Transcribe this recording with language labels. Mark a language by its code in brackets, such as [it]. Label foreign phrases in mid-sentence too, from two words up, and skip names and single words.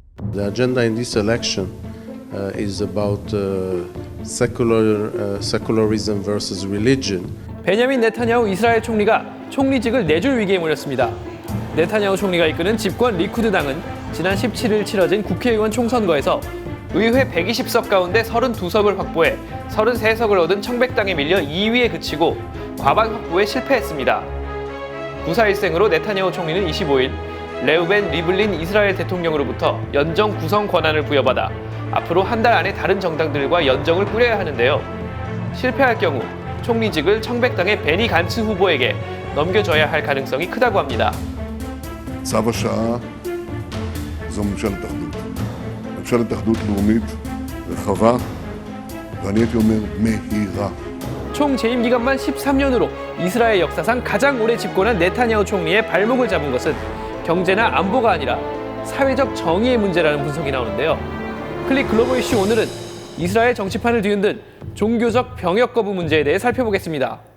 [en] The agenda in this election is about secularism versus religion. [ko] 베냐민 네타냐후 이스라엘 총리가 총리직을 내줄 위기에 몰렸습니다. 네타냐후 총리가 이끄는 집권 리쿠드 당은 지난 17일 치러진 국회의원 총선거에서 의회 120석 가운데 32석을 확보해 33석을 얻은 청백당에 밀려 2위에 그치고 과반 확보에 실패했습니다. 구사일생으로 네타냐후 총리는 25일 레우벤 리블린 이스라엘 대통령으로부터 연정 구성 권한을 부여받아 앞으로 한 달 안에 다른 정당들과 연정을 꾸려야 하는데요. 실패할 경우 총리직을 청백당의 베니 간츠 후보에게 넘겨줘야 할 가능성이 크다고 합니다. [he] צו השעה זו ממשלת אחדות. ממשלת אחדות לאומית רחבה, ואני הייתי אומר מהירה. [ko] 총 재임 기간만 13년으로 이스라엘 역사상 가장 오래 집권한 네타냐후 총리의 발목을 잡은 것은 경제나 안보가 아니라 사회적 정의의 문제라는 분석이 나오는데요. 클릭 글로벌 이슈 오늘은 이스라엘 정치판을 뒤흔든 종교적 병역 거부 문제에 대해 살펴보겠습니다.